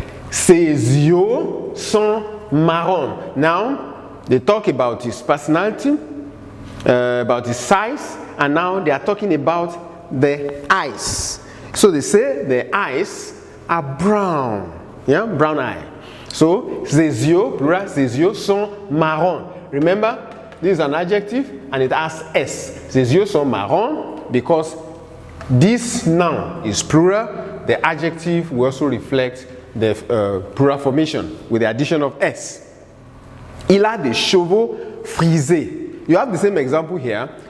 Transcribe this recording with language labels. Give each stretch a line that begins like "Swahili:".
French: Ses yeux sont marrons.
English: Now, they talk about his personality, about his size, and now they are talking about the eyes. So they say the eyes are brown. Yeah, brown eye.
French: So, ses yeux, plural, ses yeux sont marrons.
English: Remember, this is an adjective and it has S.
French: Ses yeux sont marrons
English: because this noun is plural. The adjective will also reflect the plural formation with the addition of S.
French: Il a des cheveux frisés.
English: You have the same example here.